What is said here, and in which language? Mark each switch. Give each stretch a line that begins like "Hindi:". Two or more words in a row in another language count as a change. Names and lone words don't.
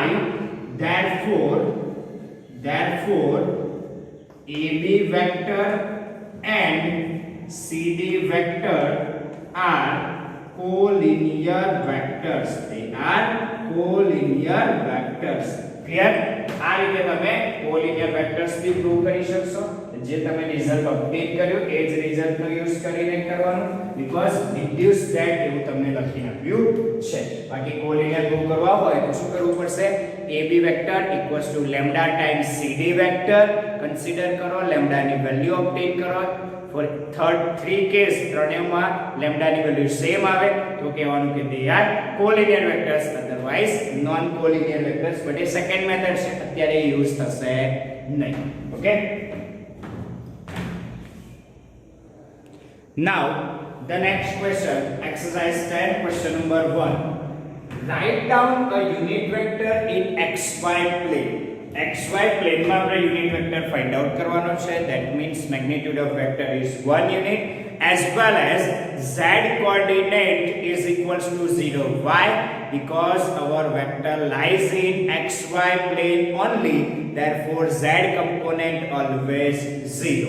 English: Therefore AB vector and CD vector are collinear vectors. They are collinear vectors. Clear?
Gujarati: આ રીતે તમે
English: collinear vectors
Gujarati: भी પ્રૂવ કરી શકશો. જે તમે રિઝલ્ટ અપડેટ કર્યો એ જ રિઝલ્ટનો યુઝ કરીને કરવાનું,
English: because deduce that
Gujarati: એવું તમને લખી આપ્યું છે. બાકી collinear પ્રૂવ કરવા હોય તો શું કરવું પડશે?
English: AB vector equals to lambda times CD vector
Gujarati: કન્સિડર કરો, લેમ્ડાની વેલ્યુ અપડેટ કરો.
English: For three case
Gujarati: ત્રણેયમાં લેમ્ડાની વેલ્યુ સેમ આવે તો કહેવાનું કે
English: they are collinear vectors, otherwise non collinear vectors.
Gujarati: but એ સેકન્ડ મેથડ છે, અત્યારે યુઝ થશે નહીં. ઓકે,
English: now the next question, exercise 10 question number 1. Write down a unit vector in xy plane.
Gujarati: xy plane માં આપણે
English: unit vector find out
Gujarati: કરવાનો છે.
English: that means magnitude of vector is 1 unit as well as z coordinate is equals to 0. Why? Because our vector lies in xy plane only, therefore z component always 0.